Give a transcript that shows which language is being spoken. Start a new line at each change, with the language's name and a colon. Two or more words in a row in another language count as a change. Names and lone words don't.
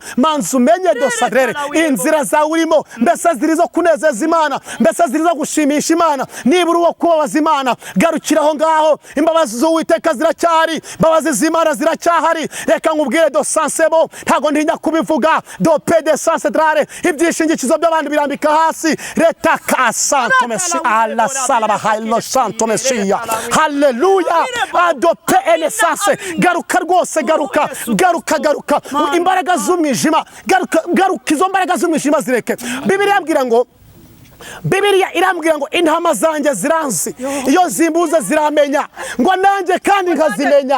Kinyarwanda: Manzi umenye dosadrere inzira zawe urimo, mbese ziri zo kunezeza Imana, mbese ziri zo gushimisha Imana. Nibura uwo kubabaza Imana, garukiraho ngaho. Imbabazi z'Uwiteka ziracyari, imbabazi z'Imana ziracyahari. Reka nkubwire dosansebo, ntago ntinya kubivuga. Do pede sansedrare, ibyishingikizo by'abandi birambika hasi. Reta ka santo mesi ala salaba haylo santo mesiya. Haleluya. Do pe enesanse, garuka rwose, garuka. Imbaraga z'umwijima, garuka izo mbaraga z'umwijima zireke. Bibiliya irambwira ngo intama zanjye ziranzi, iyo zimbuze ziramenya, ngo nanjye kandi nkazimenya.